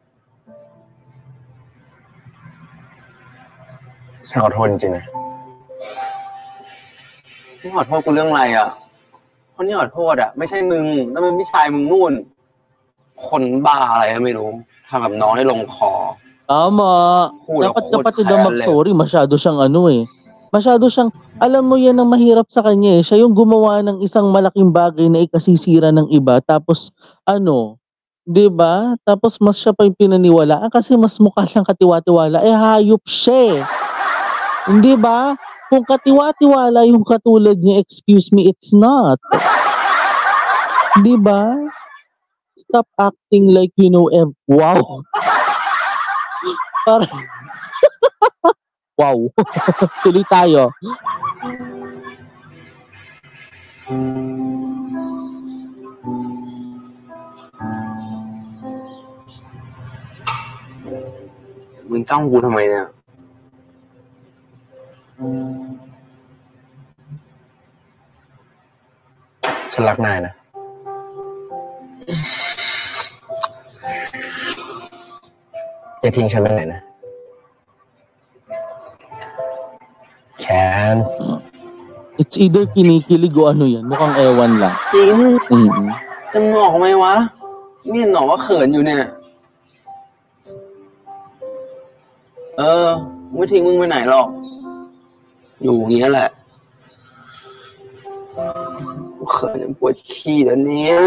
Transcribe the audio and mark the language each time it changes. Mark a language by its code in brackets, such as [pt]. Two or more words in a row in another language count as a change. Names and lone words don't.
[th] ฉันขอโทษจริงๆนะ มึงขอโทษกูเรื่องอะไรอ่ะคนที่ขอโทษอ่ะไม่ใช่มึงแล้วมันพี่ชายมึงนู่นคนบ้าอะไรก็ไม่รู้ทำกับน้องได้ลงคอ [tl] Tama. Kuya, Dapat kuya, kapatid kaya ang mag-sorry. Masyado siyang ano eh. Masyado siyang, Alam mo yan ang mahirap sa kanya eh. Siya yung gumawa ng isang malaking bagay na ikasisira ng iba tapos ano, 'di ba? Tapos mas siya pa yung pinaniwalaan kasi mas mukha siyang katiwa-tiwala, eh hayop siya eh. Hindi ba? Kung katiwa-tiwala yung katulad niya, [en] excuse me, it's not. [tl] 'Di ba? [en] Stop acting like you know wow. [tl] Parang wow. Tuloy tayo. [th] มึงจ้องกูทำไมเนี่ย ฉันรักนายนะอย่าทิ้งฉันไปไหนนะแคน [en] It's either [tl] kinikilig o ano yan. Mukhang ewan lang. [th] จริง Mm-mm. จะมึงออกไหมวะไม่เห็นหรอว่าเขินอยู่เนี่ยกูไม่ทิ้งมึงไปไหนหรอกอยู่อย่างนี้แหละกูเขินจนปวดขี้แล้วเนี่ย